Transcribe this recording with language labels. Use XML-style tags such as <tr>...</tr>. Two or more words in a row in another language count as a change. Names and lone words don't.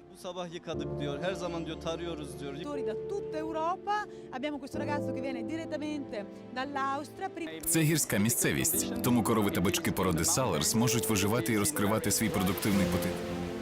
<tr>sabah yıkadık diyor. Her zaman diyor tarıyoruz diyor.</tr> <it>Da tutta Europa abbiamo questo ragazzo che viene direttamente dall'Austria.</it> <uk>Це гірська місцевість, тому корови та бички породи Салерс можуть виживати і розкривати свій продуктивний потенціал.</uk>